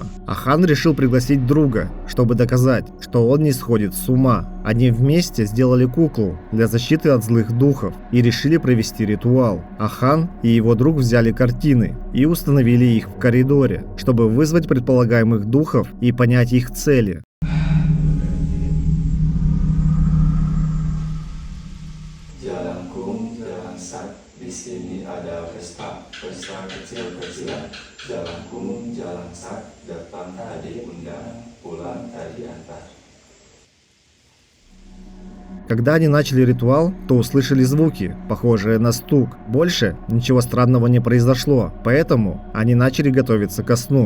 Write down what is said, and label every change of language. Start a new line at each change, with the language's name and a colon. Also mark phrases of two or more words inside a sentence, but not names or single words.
Russian: Ахан решил пригласить друга, чтобы доказать, что он не сходит с ума. Они вместе сделали куклу для защиты от злых духов и решили провести ритуал. Ахан и его друг взяли картины и установили их в коридоре, чтобы вызвать предполагаемых духов и понять их цели.
Indonesian: Jalan kum, jalan sak, di sini ada pesta kecil-kecilan. Jalan kum, jalan sak, datang tadi undang, pulang tadi antar.
Russian: Когда они начали ритуал, то услышали звуки, похожие на стук. Больше ничего странного не произошло, поэтому они начали готовиться ко сну.